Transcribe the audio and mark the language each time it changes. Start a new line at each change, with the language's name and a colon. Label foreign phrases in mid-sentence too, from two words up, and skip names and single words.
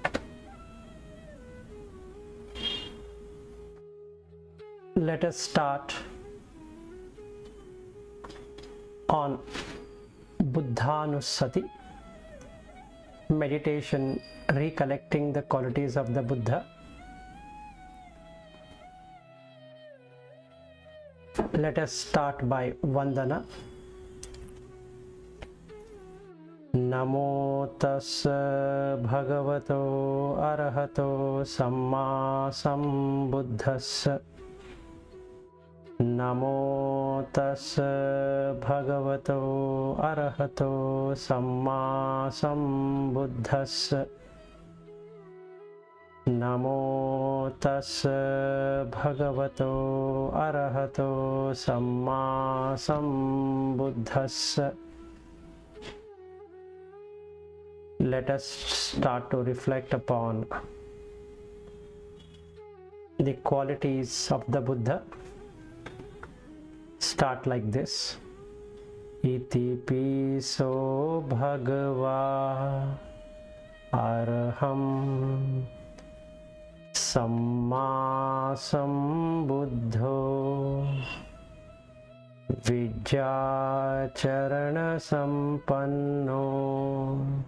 English: Let us start on Buddhanussati, meditation recollecting the qualities of the Buddha. Let us start by Vandana.
Pali: Namo tassa bhagavato arahato samma sambuddhassa. Namo tassa bhagavato arahato samma sambuddhassa. Namo tassa bhagavato arahato samma sambuddhassa.
English: Let us start to reflect upon the qualities of the Buddha. Start like this.
Pali: Iti piso bhagava arham samma sambuddho vijjacharana sampanno